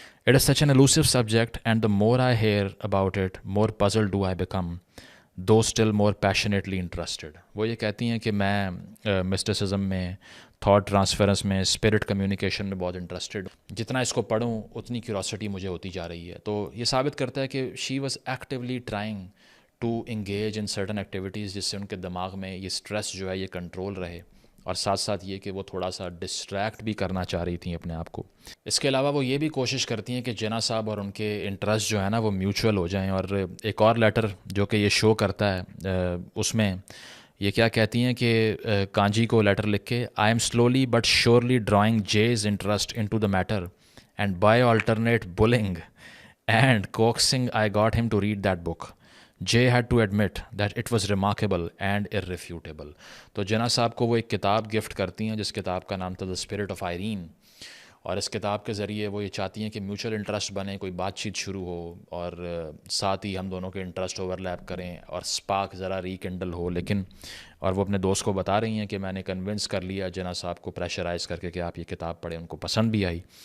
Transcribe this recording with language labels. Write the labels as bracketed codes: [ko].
[en] It is such an elusive subject, and the more I hear about it, more puzzled do I become, though still more passionately interested. [ur] وہ یہ کہتی ہیں کہ میں mysticism میں، thought ٹرانسفیرنس میں، spirit communication میں بہت انٹرسٹڈ، جتنا اس کو پڑھوں اتنی کیوریوسٹی مجھے ہوتی جا رہی ہے. تو یہ ثابت کرتا ہے کہ [en] she was actually trying to engage in certain activities [ur] جس سے ان کے دماغ میں یہ اسٹریس جو ہے یہ کنٹرول رہے، اور ساتھ ساتھ یہ کہ وہ تھوڑا سا ڈسٹریکٹ بھی کرنا چاہ رہی تھیں اپنے آپ کو. اس کے علاوہ وہ یہ بھی کوشش کرتی ہیں کہ جنا صاحب اور ان کے انٹرسٹ جو ہے نا وہ میوچول ہو جائیں. اور ایک اور لیٹر جو کہ یہ شو کرتا ہے اس میں یہ کیا کہتی ہیں کہ کانجی کو لیٹر لکھ کے [en] I am slowly but surely drawing Jay's interest in to the matter and by alternate bullying and coaxing I got him to read that book. Jay had to admit that it was remarkable and irrefutable. [ur] تو جنا صاحب کو وہ ایک کتاب gift کرتی ہیں جس کتاب کا نام تھا The Spirit of Irene، اور اس کتاب کے ذریعے وہ یہ چاہتی ہیں کہ میوچل انٹرسٹ بنے، کوئی بات چیت شروع ہو، اور ساتھ ہی ہم دونوں کے انٹرسٹ اوور لیپ کریں اور اسپارک ذرا ریکنڈل ہو. لیکن اور وہ اپنے دوست کو بتا رہی ہیں کہ میں نے کنونس کر لیا جنا صاحب کو پریشرائز کر کے کہ آپ یہ کتاب پڑھیں، ان کو پسند بھی آئی.